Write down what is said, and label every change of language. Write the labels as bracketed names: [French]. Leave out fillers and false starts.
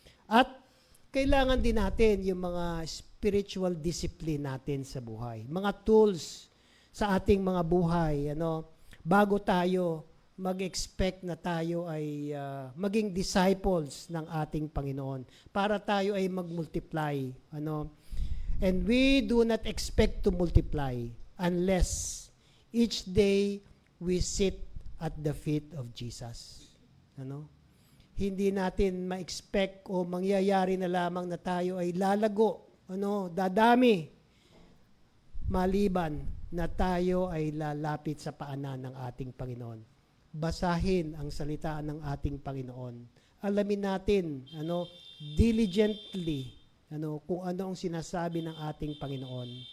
[Filipino] At kailangan din natin yung mga spiritual discipline natin sa buhay. Mga tools sa ating mga buhay, bago tayo mag-expect na tayo ay maging disciples ng ating Panginoon. Para tayo ay mag-multiply. [English] And we do not expect to multiply unless each day we sit at the feet of Jesus. [Filipino] Hindi natin ma-expect o mangyayari na lamang na tayo ay lalago, dadami, maliban na tayo ay lalapit sa paanan ng ating Panginoon. Basahin ang salita ng ating Panginoon. Alamin natin, diligently, kung ano ang sinasabi ng ating Panginoon.